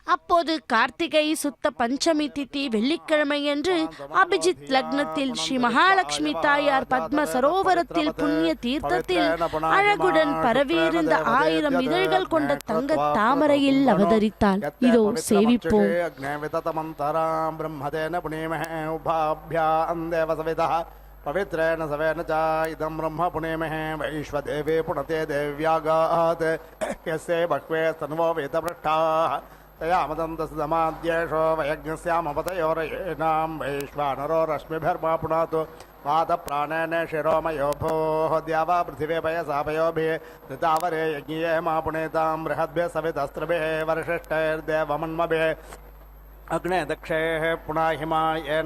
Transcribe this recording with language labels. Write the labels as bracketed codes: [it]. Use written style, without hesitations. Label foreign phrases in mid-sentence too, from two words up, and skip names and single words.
[ta] அப்போது கார்த்திகை சுத்த பஞ்சமி திதி வெள்ளிக்கிழமையன்று அபிஜித் லக்னத்தில் ஸ்ரீ மகாலட்சுமி தாயார் பத்ம சரோவரத்தில் புண்ணிய தீர்த்தத்தில் அழகுடன் பரவியிருந்த 1000 இதழ்கள் கொண்ட தங்க தாமரையில் அவதரித்தாள். இதோ சேவிப்போம். [sa] पवित्रेण सवेन च इदं ब्रह्म पुनेमहे वैश्वदेवे पुनते देव्यागात् यस्य बह्वे स्तन्वो वेदपृष्ठाः तया मदन्तसमाद्येषो वयज्ञस्यामपतयोरयेनां वैश्वानरो रश्मिभिर्मा पुनातु वातप्राणेन शिरोमयो भोः द्यावा पृथिवे पयसापयोभिः ऋतावरे यज्ञे मा पुनेतां बृहद्भिः सवितस्त्रभिः वरिष्ठैर्देवमन्मभिः अग्ने दक्षे पुनः हिमा येन